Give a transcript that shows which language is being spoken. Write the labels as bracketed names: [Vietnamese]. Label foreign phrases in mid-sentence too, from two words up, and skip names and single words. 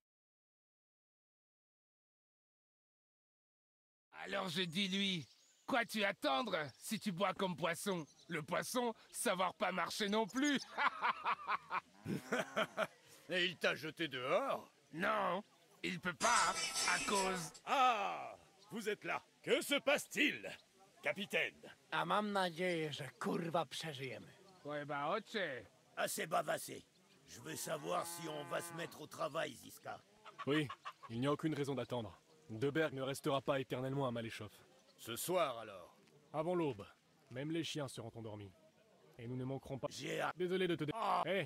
[French] Alors je dis lui, quoi tu attendre si tu bois comme poisson? Le poisson, savoir pas marcher non plus. Et il t'a jeté dehors? Non, il peut pas, à cause... Ah! Vous êtes là. Que se passe-t-il, capitaine? [Polish] A mam nadzieję, że kurwa przeżyjemy. Chyba ocie. [French] Assez bavassé. Je veux savoir si on va se mettre au travail, Ziska. Oui, il n'y a aucune raison d'attendre. Deberg ne restera pas éternellement à Maléchoff. Ce soir, alors? Avant l'aube, même les chiens seront endormis. Et nous ne manquerons pas... J'ai... Désolé de te... Eh